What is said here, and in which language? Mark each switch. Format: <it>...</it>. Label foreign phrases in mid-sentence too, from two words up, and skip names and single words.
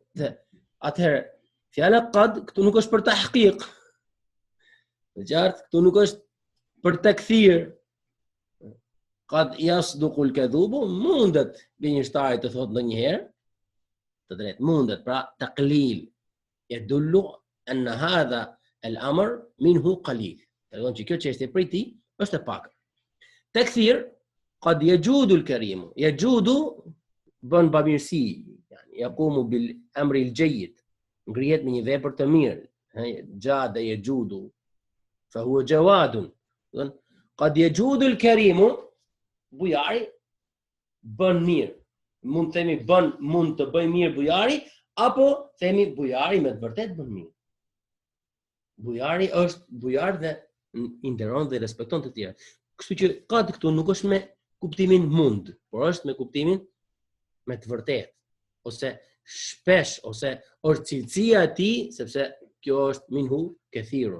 <sq>Dhe atëherë fjala qad këtu nuk është për tahqiq. Në qartë, këtu nuk është për takthir.</sq> <ar>قد يصدق الكذوب,</ar> <sq>mundet gënjeshtari të thotë ndonjëherë të drejtë, mundet, pra</sq> <ar>تقليل يدل أن هذا الأمر منه قليل.</ar> <sq>Tregon që kjo çështje prej tij është e pak.</sq> <ar>تكثير قد يجود الكريم، يجود</ar> <sq>bën bamirësi,</sq> <ar>يعني يقوم بالأمر الجيد,</ar> <sq>ngrihet me një vepër të mirë.</sq> <ar>جاد يجود فهو جواد. قد يجود الكريم,</ar> <sq>bujari bën mirë. Mund të themi mund të bëj mirë bujari, apo themi bujari me të vërtet bën mirë. Bujari është bujar dhe i nderon dhe respekton të tjerë. Kështu që kat këtu nuk është me kuptimin mund, por është me kuptimin me të vërtet, ose shpesh, ose është cilësia e tij, sepse kjo është</sq> <ar>منه كثير.</ar>